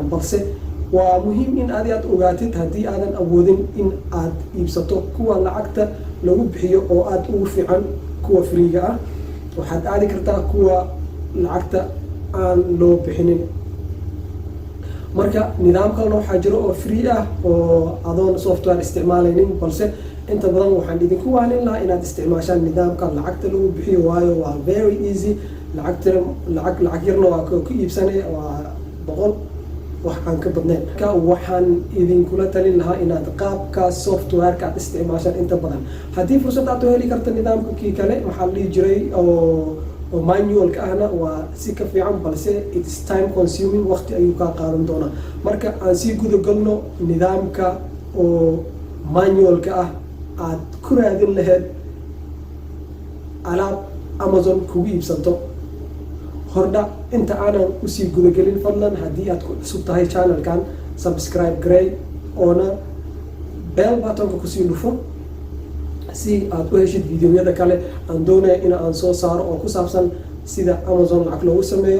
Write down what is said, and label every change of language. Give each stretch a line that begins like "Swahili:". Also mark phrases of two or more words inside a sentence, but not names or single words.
Somali: balse waa muhiim in aad ogaatid haddii aadan awoodin in aad iibsato kuwa lacagta lagu bixiyo oo aad ugu fiican kuwa freega ah, waxaad aadi kartaa kuwa lacagta aan loo bixinin. marka nidaam kalena waxaa jiro oo free ah oo adoon software isticmaalaynin, balse inta badan waxaan idinku waanin lahaa inaad isticmaashaan nidaamka lacagta lagu bixiyo, waayo waa
English: very easy.
Somali: lacag yarna waa ku iibsanay, waa 100 wax aan ka badnayn. marka waxaan idinkula talin lahaa inaad qaabka softwareka aad isticmaashaan inta badan. haddii fursad aad u heli karta nidaamka kii kale waxaa la dhihi jiray oo manualka ahna waa si ka fiican, balse
English: it's time consuming,
Somali: waqti ayuu kaa qaadan doonaa. marka aan sii gudagalno nidaamka oo manualka ah aad ku raadin lahayd alaab Amazon kugu iibsanto. hordha inta aanan usii gudagelin, fadlan haddii aad ku cusub tahay channelkan subscribe garay oona
English: bell buttonka
Somali: kusii dhufo si aad u heshid videoyada kale aan doonaya in aan soo saaro oo ku saabsan sida Amazon lacag loogu sameeyo.